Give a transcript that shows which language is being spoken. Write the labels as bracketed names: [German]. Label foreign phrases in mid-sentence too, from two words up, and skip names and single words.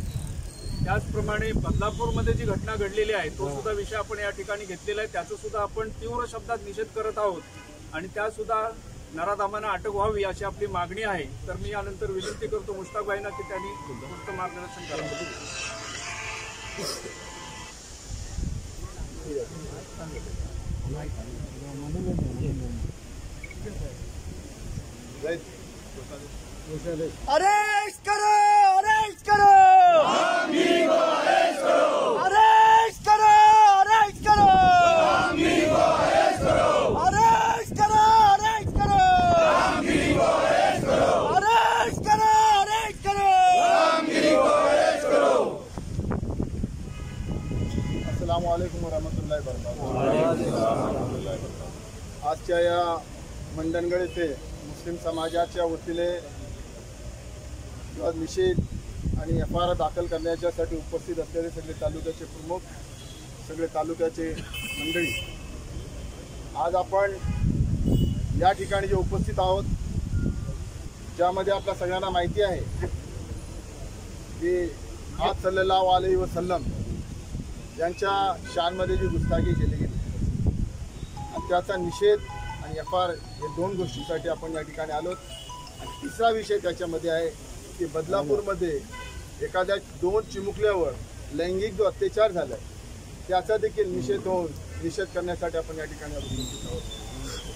[Marathi] त्याचप्रमाणे बदलापूरमध्ये जी घटना घडलेली आहे तो सुद्धा विषय आपण या ठिकाणी घेतलेला आहे. त्याचा सुद्धा आपण तीव्र शब्दात निषेध करत आहोत आणि त्या सुद्धा नराधामानं अटक व्हावी अशी आपली मागणी आहे. तर मी यानंतर विनंती करतो मुश्ताकभाईंना की त्यांनी उत्तम मार्गदर्शन करावं. [Hindi] अरेस्ट करो, अरेस्ट करो, अरेस्ट करो, अरेस्ट करो, अरेस्ट करो, अरेस्ट करो, अरेस्ट करो, अरेस्ट करो. [Arabic] السلام عليكم ورحمة الله وبركاته. [Marathi] आजच्या या मंडणगड येथे मुस्लिम समाजाच्या वतीने निषेध आणि FIR दाखल करण्याच्यासाठी उपस्थित असलेले सगळे तालुक्याचे प्रमुख, सगळे तालुक्याचे मंडळी, आज आपण या ठिकाणी जे उपस्थित आहोत ज्यामध्ये आपल्या सगळ्यांना माहिती आहे की आज [Arabic] صلى الله عليه وسلم [Marathi] यांच्या शानमध्ये जी गुस्ताखी केली गेली आणि त्याचा निषेध आणि FIR हे दोन गोष्टींसाठी आपण या ठिकाणी आलोत. आणि तिसरा विषय त्याच्यामध्ये आहे की बदलापूरमध्ये एखाद्या 2 चिमुकल्यावर लैंगिक जो अत्याचार झाला त्याचा देखील निषेध करण्यासाठी आपण या ठिकाणी उपस्थित आहोत.